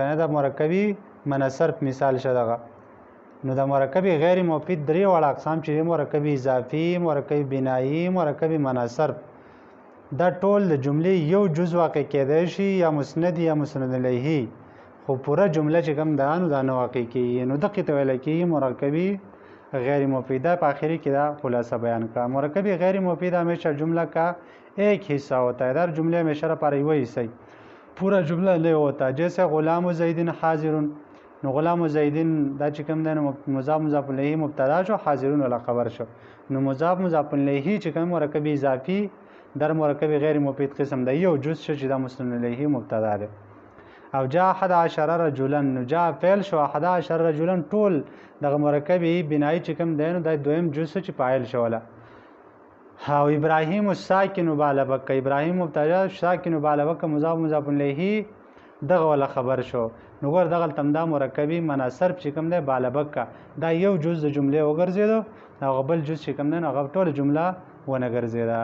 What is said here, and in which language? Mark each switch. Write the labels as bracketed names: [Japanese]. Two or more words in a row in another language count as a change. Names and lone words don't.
[Pashto] نه دا مرکبي مناصرف مثال شدغه. نو دا مرکبي غیر مفید درې وړ اقسام چې مرکبي اضافي، مرکبي بنایي، مرکبي مناصرف، دا ټول د جملې یو جز واقع کېدای شي، یا مسند یا مسند الیه، خو پوره جمله چې کوم دا نو دا نه واقع کېږي. نو دقیق ته ویل کېږي مرکبي غیر مفید. په آخری کې دا خلاصہ بیان کا. [Urdu] مرکبی غیر مفید ہمیشہ جملہ کا ایک حصہ ہوتا ہے. در جملے ہمیشہ پر وہی صحیح پورا جملہ نہیں ہوتا. [Arabic] جیسے غلام و زیدن حاضرون. [Pashto] نو [Arabic] غلام و زیدن [Pashto] دا چې کوم دی مضاف مضاف الیه مبتدا شو، حاضرون ولا خبر شو. نو مضاف مضاف الیه چې کوم مرکبی اضافي در مرکبی غیر مفید قسم دی، یو جز شو چې دا مسند الیه مبتدا دی. او [Arabic] جاء 11 رجلا [Pashto] نو جاء فعل شو [Arabic] 11 رجلا [Pashto] ټول دغه مرکبي بنایي چې کوم دی نو دا دویم جز چې فاعل شوله. او [Arabic] ابراهیم الساکن بالبک [Pashto] ابراهیم مبتدا ساکن بالبک مضاف مضاف الیه دغه ولا خبر شو نو ور دغه تمدا مرکبي مناصرف چې کوم دی بالبک دا یو جز د جمله وګرځیدو او بل جز چې کوم دی نو هغه ټول جمله ونه ګرځیدا.